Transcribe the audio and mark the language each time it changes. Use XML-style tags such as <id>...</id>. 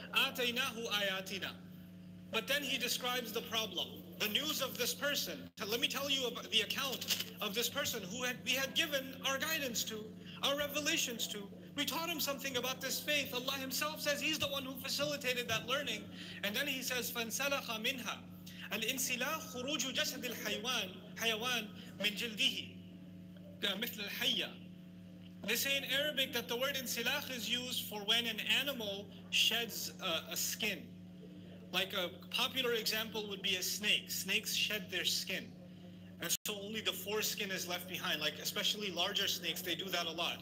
<ar>آتَيْنَاهُ آيَاتِنَا.</ar> <en>But then he describes the problem, the news of this person. Let me tell you about the account of this person who we had given our guidance to, our revelations to. We taught him something about this faith. Allah himself says he's the one who facilitated that learning. And then he says,</en> <ar>فَانْسَلَخَ مِنْهَا الْإِنْسِلَاخ خُرُوجُ جَسَدِ الْحَيْوَانِ مِنْ جِلْدِهِ مِثْلَ الْحَيَّةِ.</ar> <en>They say in Arabic that the word insilakh is used for when an animal sheds a skin. Like a popular example would be a snake. Snakes shed their skin. And so only the foreskin is left behind. Like especially larger snakes, they do that a lot.</en>